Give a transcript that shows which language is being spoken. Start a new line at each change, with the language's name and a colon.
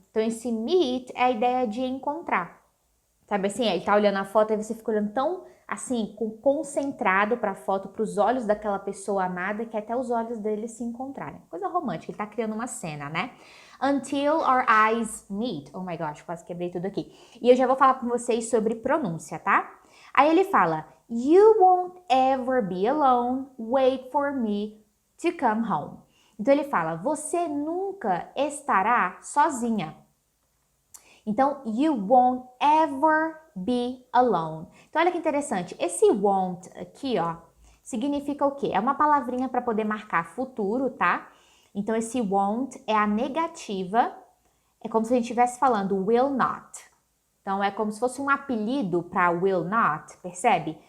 Portuguese: Então, esse meet é a ideia de encontrar. Sabe assim, ele tá olhando a foto e você fica olhando tão, assim, concentrado para a foto, para os olhos daquela pessoa amada, que até os olhos dele se encontrarem. Coisa romântica, ele tá criando uma cena, né?
English: Until our eyes meet. Oh my gosh,
Portuguese: quase quebrei tudo aqui. E eu já vou falar com vocês sobre pronúncia, tá? Aí ele fala,
English: you won't ever be alone, wait for me to come home.
Portuguese: Então ele fala, você nunca estará sozinha.
English: Então, you won't ever be alone.
Portuguese: Então, olha que interessante. Esse won't aqui, ó, significa o quê? É uma palavrinha para poder marcar futuro, tá? Então, esse won't é a negativa. É como se a gente estivesse falando will not. Então, é como se fosse um apelido para will not, percebe?